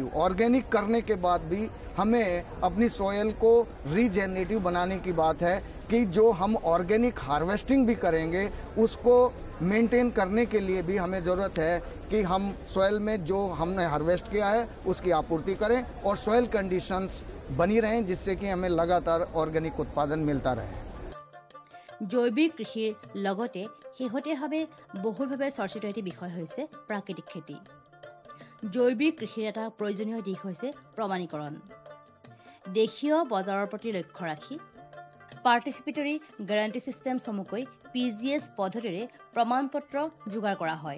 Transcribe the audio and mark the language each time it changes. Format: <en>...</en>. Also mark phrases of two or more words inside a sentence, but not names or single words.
<hi>ऑर्गेनिक करने के बाद भी हमें अपनी सॉयल को रीजेनरेटिव बनाने की बात है, कि जो हम</hi> <en>organic harvesting</en> <hi>भी करेंगे उसको मेंटेन करने के लिए भी हमें ज़रूरत है कि हम सॉयल में जो हमने हार्वेस्ट किया है उसकी आपूर्ति करें और</hi> <en>soil conditions</en> <hi>बनी रहें, जिससे कि हमें लगातार ऑर्गेनिक उत्पादन मिलता रहे।</hi> <as>জৈৱিক কৃষিৰ লগতে শেহতীয়াভাৱে বহুলভাৱে চৰ্চিত এটি বিষয় হৈছে প্ৰাকৃতিক খেতি। জৈৱিক কৃষিৰ এটা প্ৰয়োজনীয় দিশ হৈছে প্ৰমাণীকৰণ। দেশীয় বজাৰৰ প্ৰতি লক্ষ্য ৰাখি</as> <en>participatory guarantee system</en> <as>চমুকৈ PGS পদ্ধতিৰে প্ৰমাণপত্ৰ যোগাৰ কৰা হয়।</as>